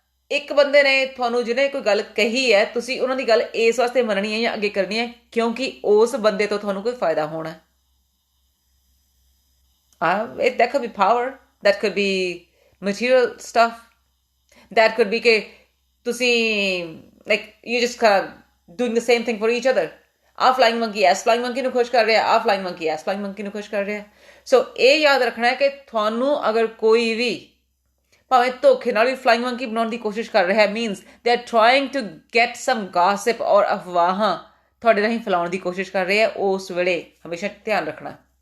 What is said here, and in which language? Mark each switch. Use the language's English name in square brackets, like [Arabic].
[Punjabi] ਇੱਕ ਬੰਦੇ ਨੇ ਤੁਹਾਨੂੰ ਜਿਹਨੇ ਕੋਈ ਗੱਲ ਕਹੀ ਹੈ, ਤੁਸੀਂ ਉਹਨਾਂ ਦੀ ਗੱਲ ਇਸ ਵਾਸਤੇ ਮੰਨਣੀ ਹੈ ਜਾਂ ਅੱਗੇ ਕਰਨੀ ਹੈ ਕਿਉਂਕਿ ਉਸ ਬੰਦੇ ਤੋਂ ਤੁਹਾਨੂੰ ਕੋਈ ਫਾਇਦਾ ਹੋਣਾ। [English] that could be power, that could be material stuff, that could be [Punjabi] ਕਿ ਤੁਸੀਂ [English] like you just doing the same thing for each other. [Punjabi] ਆਹ flying monkey S flying monkey ਨੂੰ ਖੁਸ਼ ਕਰ ਰਿਹਾ, ਆਹ flying monkey S flying monkey ਨੂੰ ਖੁਸ਼ ਕਰ ਰਿਹਾ। ਸੋ ਇਹ ਯਾਦ ਰੱਖਣਾ ਹੈ ਕਿ ਤੁਹਾਨੂੰ ਅਗਰ ਕੋਈ ਵੀ ਭਾਵੇਂ ਧੋਖੇ ਨਾਲ ਵੀ ਫਲਾਈਂਗ ਮੰਕੀ ਬਣਾਉਣ ਦੀ ਕੋਸ਼ਿਸ਼ ਕਰ ਰਿਹਾ [English] means they are trying to get some gossip [Punjabi] ਔਰ ਅਫਵਾਹਾਂ ਤੁਹਾਡੇ ਰਾਹੀਂ ਫੈਲਾਉਣ ਦੀ ਕੋਸ਼ਿਸ਼ ਕਰ ਰਹੇ ਆ, ਉਸ ਵੇਲੇ ਹਮੇਸ਼ਾ ਧਿਆਨ ਰੱਖਣਾ।